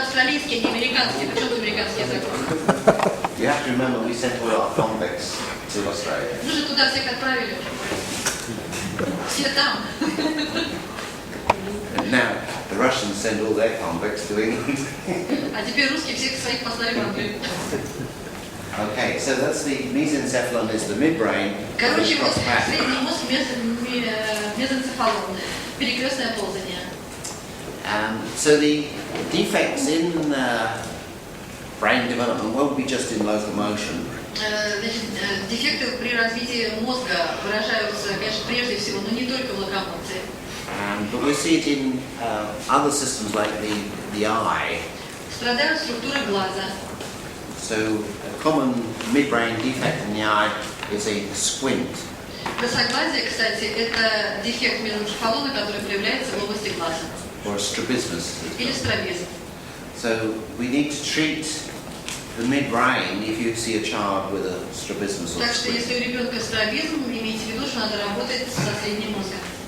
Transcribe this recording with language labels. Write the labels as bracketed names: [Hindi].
[Russian] австралийский, не американский. Причем тут американский язык? [English] You have to remember we sent all our convicts to Australia. [Russian] Мы же туда всех отправили уже. Все там. [English] And now the Russians send all their convicts to England. [Russian] А теперь русские всех своих послали в Англию. [English] Okay, so that's the mesencephalon is the midbrain. [Russian] Короче, [English] Across back. [Russian] средний мозг мезоэнцефалон. Перекрестное ползание. [English] So the defects in brain development won't be just in locomotion. [Russian] Значит, дефекты при развитии мозга выражаются, конечно, прежде всего, но не только в локомоции. [English] But we see it in other systems like the eye. [Russian] Страдают структуры глаза. [English] So a common midbrain defect in the eye is a squint. [Russian] Косоглазие, кстати, это дефект мезоэнцефалона, который проявляется в области глаза. [English] Or strabismus. [Russian] Или стробизм. [English] So we need to treat the midbrain if you see a child with a strabismus or [Russian] Так что [English] squint. [Russian] если у ребенка стробизм, имейте в виду, что надо работать со средним мозгом.